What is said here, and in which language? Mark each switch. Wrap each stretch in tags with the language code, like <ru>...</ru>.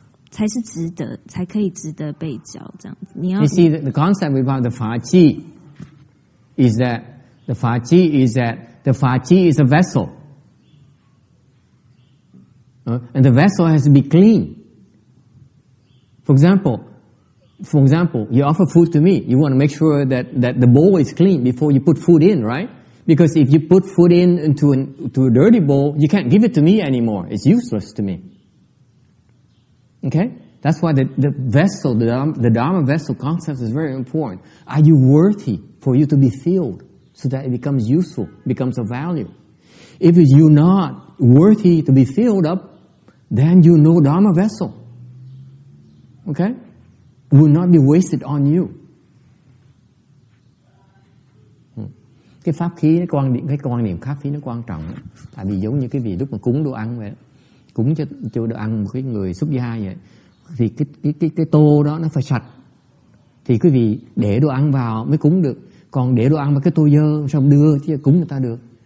<zh>才是值得，才可以值得被教这样子。你要</zh> <en>You see the concept about the 法器 is that the 法器 is a vessel, and the vessel has to be clean. For example, you offer food to me. You want to make sure that the bowl is clean before you put food in, right? Because if you put food into a dirty bowl, you can't give it to me anymore. It's useless to me. Okay? That's why the vessel, the Dharma vessel concept is very important. Are you worthy for you to be filled so that it becomes useful, becomes of value? If you're not worthy to be filled up, then you're no Dharma vessel. Okay? It will not be wasted on you.</en> <vi>Cái pháp khí cái quan niệm pháp khí nó quan trọng. Tại vì giống như cái vị lúc mà cúng đồ ăn vậy, cúng cho đồ ăn một cái người xuất gia vậy, thì cái tô đó nó phải sạch. Thì quý vị để đồ ăn vào mới cúng được. Còn để đồ ăn vào cái tô dơ xong đưa chứ cúng người ta được.</vi>